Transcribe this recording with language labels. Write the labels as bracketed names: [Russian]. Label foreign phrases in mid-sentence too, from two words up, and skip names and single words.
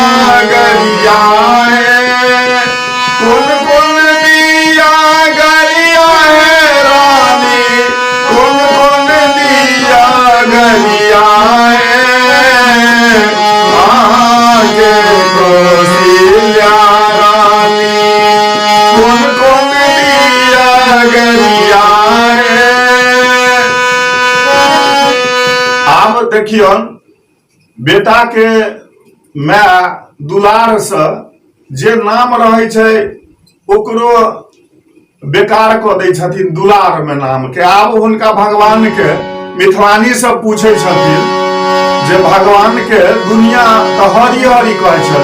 [Maithili] गरिया है, कौन कौन दिया गरिया है रानी, कौन कौन दिया गरिया है, आगे कौशल्या रानी कौन कौन दिया गरिया है। आब देखियौन बेटा के माय दुलार से जे नाम रहे छै ओकरो बेकार कऽ दै छथिन दुलार में नाम के। आब हुनका भगवान के मिथिलानी सब पूछे छथिन जे भगवान के दुनिया तो हरी हरी कहै छै